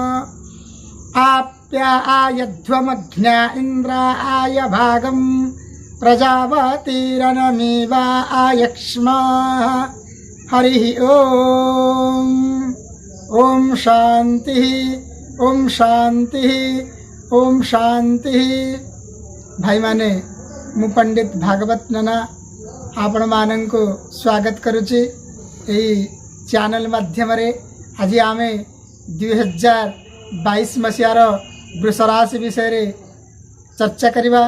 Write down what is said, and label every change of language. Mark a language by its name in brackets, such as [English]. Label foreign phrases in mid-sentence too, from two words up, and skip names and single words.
[Sanskrit] आप्यायध्वमग्न्या इन्द्राय भागं प्रजावतीरनमीवा आयक्ष्मा। हरिः ओम्। ओम शांति ओम शांति ओम शांति। [Odia] ଭାଇ ମାନେ ମୁଁ ପଣ୍ଡିତ ଭାଗବତ ନନା ଆପଣ ମାନଙ୍କୁ ସ୍ୱାଗତ କରୁଛି ଏଇ ଚ୍ୟାନେଲ ମାଧ୍ୟମ ରେ। ଆଜି ଆମେ 2022 ମସିହାର ବୃଷ ରାଶି ବିଷୟ ରେ ଚର୍ଚ୍ଚା କରିବା।